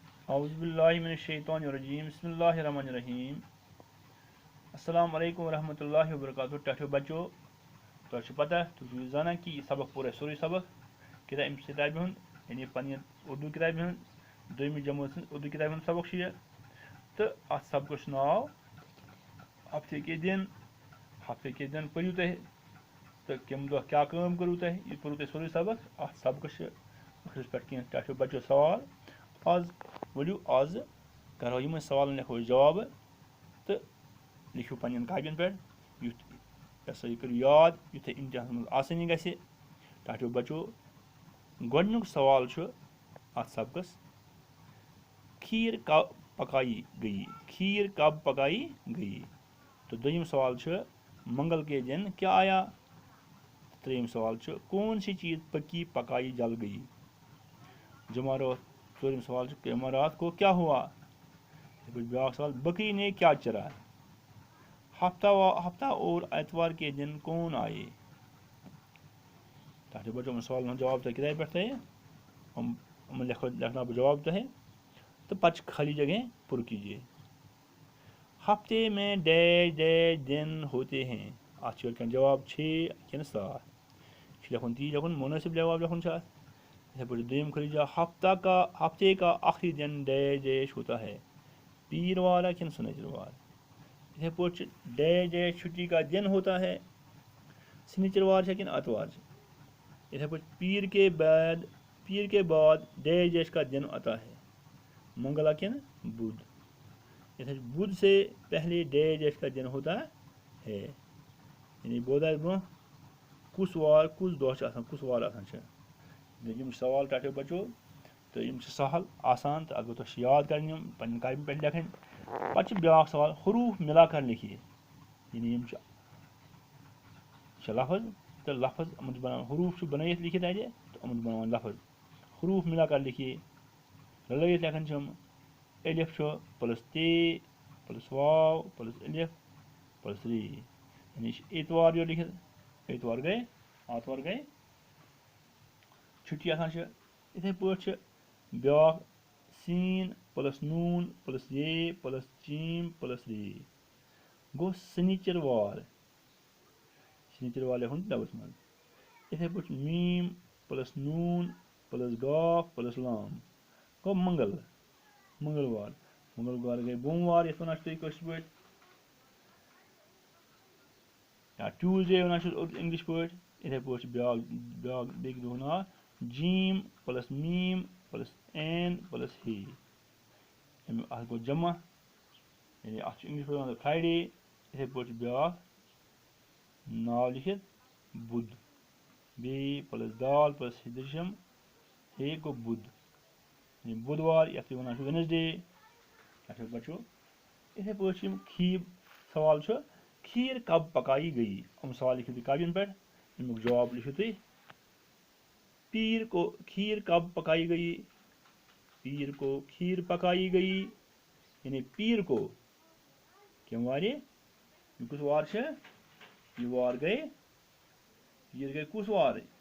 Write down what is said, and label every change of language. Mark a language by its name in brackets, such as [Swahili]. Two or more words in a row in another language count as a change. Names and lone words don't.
[Arabic] اعوذ باللہ من الشیطان الرجیم بسم اللہ الرحمن الرحیم السلام علیکم ورحمۃ اللہ وبرکاتہ [Kashmiri] ٹھو بچو تہ پتہ تھی زانان کہ یہ سبق پور سوری سبق کتاب کتابہ ہند یعنی پنہ اردو کتابہ ہند دویمہ جماعت سن اردو کتابہ ہند سبق یہ تو ات سبقس ناو [Urdu] ہفتہ کے دن [Kashmiri] پریو تہ تو کم دہ کیا کرو تہ یہ پوru تہ سوری سبق ات سبقس ٲخرس پہ کی ٹھو بچو سوال آز ولو آز کرو یم سوالن لکھو جواب تو لکھو پنن کاپین پہ یہ سا یہ کرو یاد یتھ امتحان من آسانی گژھِ ٹھو بچو گۄڈنیُک سوال چھُ اتھ سبقس [Urdu] کھیٖر کب پکائی گئی کھیٖر کب پکائی گئی [Kashmiri] تو دوٚیِم سوال چھُ [Urdu] منگل کے دن کیا آیا [Kashmiri] ترٛیٚیِم سوال چھُ [Urdu] کون سی چیز پکی پکائی جل گئی [Kashmiri] جمعرات ژوٗرِم سوال چھُ [Urdu] جمعرات کو کیا ہوا [Kashmiri] بیاکھ سوال [Urdu] بکری نے کیا چرا ہفتہ اور اتوار کے دن کون آئے تاکہ بچوں میں سوال جواب تہ کتابہ پہ لکھنا بہ جواب تہ تو پتہ خالی جگہیں پر کیجیے ہفتے میں ڈیش ڈیش دن ہوتے ہیں [Kashmiri] ات جواب 6 کن 7 لکھن تی لکھن مناسب جواب لکھن اتھے پہ دویم کھلی جا [Urdu] ہفتے کا آخری دن ڈیش ڈیش ہوتا ہے [Kashmiri] پیر والا کن سنیچر وار اتھے پہ [Urdu] ڈیش ڈیش چھٹی کا دن ہوتا ہے سنیچر وار کن اتوار [Kashmiri] اتھے پہ [Urdu] پیر کے بعد ڈیش ڈیش کا دن آتا ہے [Kashmiri] منگلا کن بدھ اتھے [Urdu] بدھ سے پہلے ڈیش ڈیش کا دن ہوتا ہے [Kashmiri] یعنی بودھ برہ کس وار کس دہ کس وار یم سوال ٹھو بچو تو یم سہل آسان تو اگر تھی یاد کریں پنہ کاپی پہ لکھن پتہ بیاکھ سوال [Urdu] حروف ملا کر لکھیے [Kashmiri] یعنی یم لفظ تو لفظ امن بنان حروف بنائت لکھت اتھے تو امن بنان لفظ [Urdu] حروف ملا کر لکھیے [Kashmiri] رلائت لکھن الف پلس تے پلس واو پلس الف پلس ری یعنی اتوار جو لکھت اتوار گئے آتوار گئے چھٹی اتھے پہ بیاکھ سین پلس نون پلس یہ پلس چیم پلس ری گو سنیچر وار لکھن ڈبس من اتھے پہ میم پلس نون پلس گاف پلس لام گو منگلوار گئے بوموار یتھ ونان تھی کٲشِر پٲٹھۍ یا ٹیوزڈے ونان انگلش پٲٹھۍ اتھے پٲٹھۍ بیاکھ بیٚکہِ دۄہ ناو جیم پلس میم پلس این پلس ہے اتھ گوٚو جمع یعنی اتھ انگلش پٲٹھۍ ونان فرٛایڈے اتھے پٲٹھۍ بیاکھ ناو لکھت بدھ بیٚیہِ پلس دال پلس ہدرشم ہے گوٚو بدھ یعنی بودوار یتھ تُہۍ ونان چھِو ویٚنسڈے بچو اتھے پٲٹھۍ سوال چھُ [Urdu] کھیٖر کب پکائی گئی [Kashmiri] یِم سوال لکھِو تُہۍ کاپین پہ امیُک جواب لکھِو تُہۍ [Urdu] پیر کو کھیٖر کب پکائی گئی پیر کو کھیٖر پکائی گئی [Kashmiri] یعنی [Urdu] پیر کو [Kashmiri] کم وارِ یہ کس وار یہ وار گئے پیر گئے کس وار